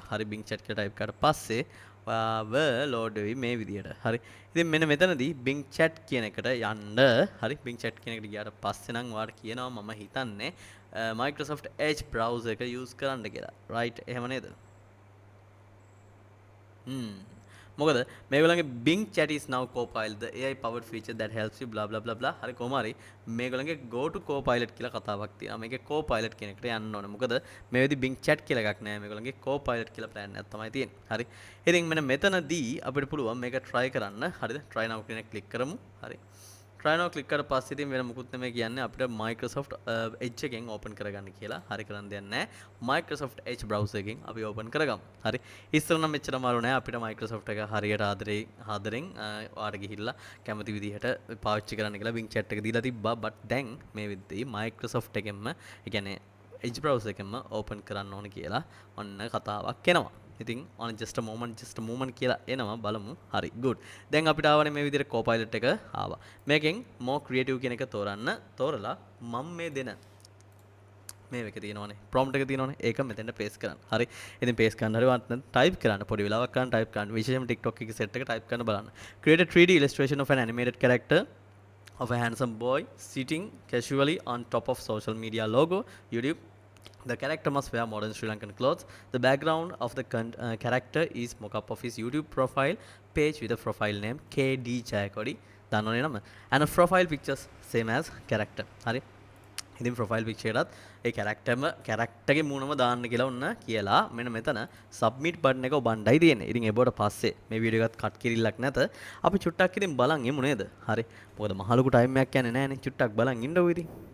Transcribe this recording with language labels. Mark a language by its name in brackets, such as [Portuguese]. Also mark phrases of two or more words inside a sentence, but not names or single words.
[Sinhala] හරි Bing chat කියලා type කරාට පස්සේ ඔයාව load වෙවි මේ විදියට. හරි. ඉතින් මෙන්න මෙතනදී Bing chat කියන එකට යන්න. හරි Bing chat කියන එකට ගියාට පස්සේ නම් ඔයාලට කියනවා මම හිතන්නේ Microsoft Edge browser එක use කරන්න කියලා. right එහෙම නේද? මොකද මේගොල්ලන්ගේ [English] Bing chat is now Copilot the AI powered feature that helps you blah blah [Sinhala] blah blah හරි කොහොම හරි මේගොල්ලන්ගේ [English] go to Copilot [Sinhala] කියලා කතාවක් තියෙනවා මේකේ Copilot කියන එකට යන්න ඕනේ මොකද මේ වෙදි Bing chat කියලා එකක් නෑ මේගොල්ලන්ගේ Copilot කියලා plan එකක් තමයි තියෙන්නේ හරි ඉතින් මෙන්න මෙතනදී අපිට පුළුවන් මේක try කරන්න හරිද [English] try now [Sinhala] කියන එක click කරමු හරි [English] try now [Sinhala] click කරලා පස්සේ ඉතින් වෙන මුකුත් නෙමෙයි කියන්නේ අපිට Microsoft Edge එකෙන් open කරගන්න කියලා. හරි කරන්න දෙයක් නැහැ. Microsoft Edge browser එකෙන් අපි open කරගමු. හරි. ඉස්සර නම් මෙච්චර අමාරු නෑ අපිට Microsoft එක හරියට ආදරෙන් ඔයාලට ගිහිල්ලා කැමති විදිහට පාවිච්චි කරන්න කියලා Bing chat එක දීලා තිබ්බා. but දැන් මේ විදිහේ Microsoft එකෙන්ම ඒ කියන්නේ Edge browser එකෙන්ම open කරන්න ඕන කියලා ඔන්න කතාවක් එනවා. ඉතින් [English] on just a moment [Sinhala] කියලා එනවා බලමු. හරි good. දැන් අපිට ආවනේ මේ විදිහට Copilot එක ආවා. මේකෙන් [English] more creative [Sinhala] කියන එක තෝරලා මම මේ දෙන මේ එක තියෙනවනේ prompt එක තියෙනවනේ ඒක මෙතෙන්ට paste කරන්න. හරි. ඉතින් paste කරන්න හරි වත් type කරන්න පොඩි වෙලාවක් කරන්න type කරන්න. විශේෂයෙන්ම TikTok එකේ set එක type කරන්න බලන්න. [English] Create a 3D illustration of an animated character of a handsome boy sitting casually on top of social media logo YouTube. The character must wear modern Sri Lankan clothes. The background of the character is mock-up of his YouTube profile page with a profile name KD Jayakodi. [Sinhala] දන්නවනේ නම. [English] And a profile pictures same as character. [Sinhala] හරි. ඉතින් [English] profile picture [Sinhala] එකත් ඒ characterගේ මූණම දාන්න කියලා ඔන්න කියලා මෙන්න මෙතන [English] submit button [Sinhala] එක ඔබණ්ඩයි තියෙන්නේ. ඉතින් ඒබොට පස්සේ මේ වීඩියෝ එකත් කට් කිරිල්ලක් නැත. අපි චුට්ටක් ඉතින් බලන් ඉමු නේද? හරි. මොකද මහ ලොකු ටයිම් එකක් යන්නේ නැහනේ. චුට්ටක් බලන් ඉන්නකෝ ඉතින්.